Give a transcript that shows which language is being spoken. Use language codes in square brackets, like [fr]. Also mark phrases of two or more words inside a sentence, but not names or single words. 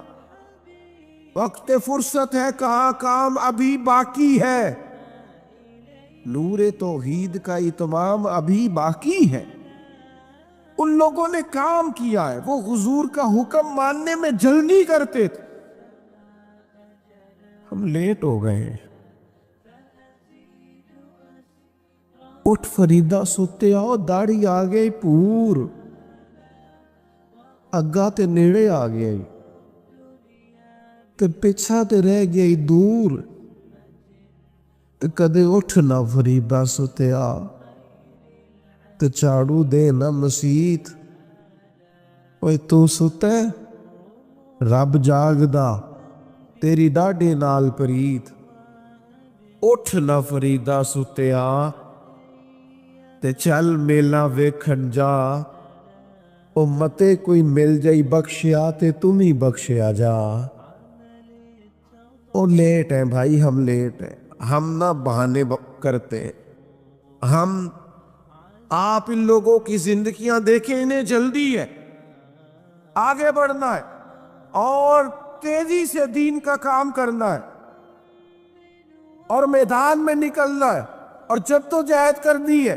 [ur] وقت فرصت ہے، کہاں کام ابھی باقی ہے، نور توحید کا اتمام ابھی باقی ہے۔ ان لوگوں نے کام کیا ہے، وہ حضور کا حکم ماننے میں جلدی کرتے تھے۔ ہم لیٹ ہو گئے ہیں۔ [pa] اٹھ فریدا ستے آؤ، داڑھی آ گئی پور، اگا تے نیڑے آ گیا تے پیچھا تے رہ گئی دور، تے کدے اٹھ نہ فریدا ستے آ تے چاڑو دے نہ مسیت۔ اوے تو ستے، رب جاگدا، تیری ڈاڈے نال پریت۔ اٹھ نہ فریدا ستے آ تے چل میلا ویکھن جا، او متے کوئی مل جائی بخشیا تے تم ہی بخشیا جا۔ [ur] او لیٹ ہیں بھائی، ہم لیٹ ہیں، ہم نہ بہانے کرتے ہیں۔ ہم آپ ان لوگوں کی زندگیاں دیکھیں، انہیں جلدی ہے، آگے بڑھنا ہے اور تیزی سے دین کا کام کرنا ہے اور میدان میں نکلنا ہے اور جدوجہد کرنی ہے۔